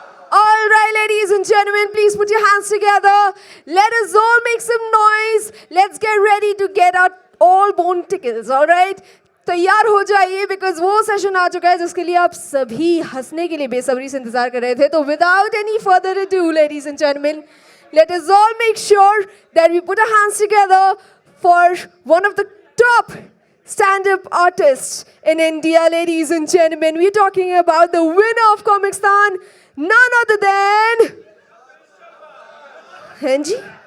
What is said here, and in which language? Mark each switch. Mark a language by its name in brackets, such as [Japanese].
[English] All right, ladies and gentlemen, please put your hands together. Let us all make some noise. Let's get ready to get our all bone tickles, all right? [Hindi] तैयार हो जाइए [English] because [Hindi] वो session आ चुका है जिसके लिए आप सभी हंसने के लिए बेसब्री से इंतजार कर रहे थे. [English] तो without any further ado, ladies and gentlemen, let us all make sure that we put our hands together for one of the top stand-up artists in India, ladies and gentlemen. We're talking about the winner of Comicstan, none other than Henji.